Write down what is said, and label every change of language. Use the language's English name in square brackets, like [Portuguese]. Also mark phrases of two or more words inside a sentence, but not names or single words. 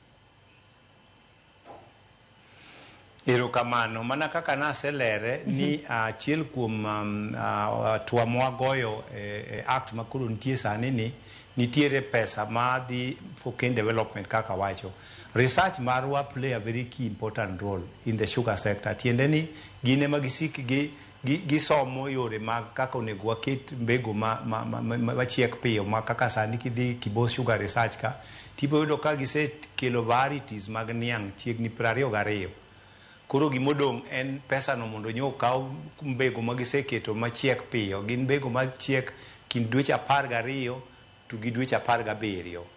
[Luo (Kenya and Tanzania)] Erokamano mana kaka naselere ni achiel kuom tuamo goyo act makoro nitie sani ni nitiere pesa madhi [English] for cane development [Luo (Kenya and Tanzania)] kaka wacho. [English] Research marwa play a very key important role in the sugar sector. [Luo (Kenya and Tanzania)] Tiende ni gine magisik gisomo yore mag kaka onego waket mbego machiek piyo ma kaka sani kidhi Kibos Sugar Research ka tipo yudo ka gisekelo varieties mag niang' chiegni 22. Koro gimodong' en pesa no mondo nyo kaw mbego magiseketo machiek piyo gin mbego machiek kind dweche 12 to gi dweche 17.